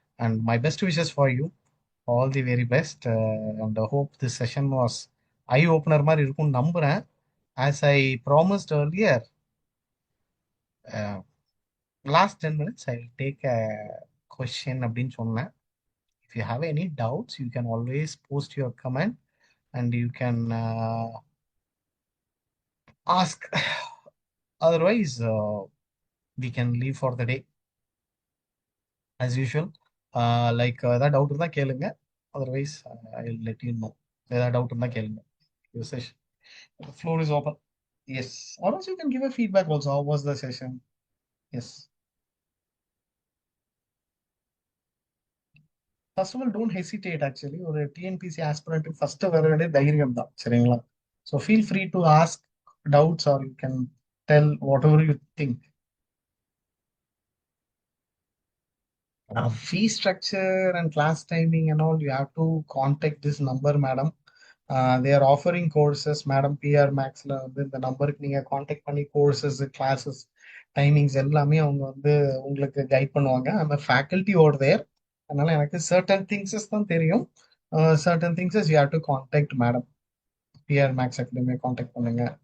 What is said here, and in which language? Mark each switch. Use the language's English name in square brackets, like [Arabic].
[English] And my best wishes for you. All the very best. And hope this session was eye opener [Tamil] மாதிரி இருக்கும்னு நம்புறேன். [English] as I promised earlier, last 10 minutes I will take a question [Tamil] அப்படின்னு சொன்னேன். [English] If you have any doubts, you can always post your comment and you can ask. Otherwise, we can leave for the day as usual. [Tamil] Like ஏதாவது doubt இருந்தா கேளுங்க. [English] Otherwise, I'll let you know. [Tamil] ஏதாவது doubt இருந்தா கேளுங்க. [English] Your session. The floor is open. Yes. Or else you can give a feedback also. How was the session? Yes. First of all, don't hesitate actually. [Tamil] ஒரு TNPSC aspirant first வர வேண்டிய தைரியம் தான். சரிங்களா? [English] So feel free to ask doubts or you can tell whatever you think. Fee structure and class timing and all, you have to contact this number, madam. They are offering courses, madam. [Tamil] PR Max ல வந்து இந்த நம்பருக்கு நீங்க contact பண்ணி courses classes timings எல்லாமே அவங்க வந்து உங்களுக்கு கைட் பண்ணுவாங்க. அந்த ஃபேக்கல்டி ஓவர் தேர். அதனால எனக்கு சர்டன் திங்ஸஸ் தான் தெரியும். [English] Certain things you have to contact madam. [Tamil] PR maths அகாடமியை contact பண்ணுங்க.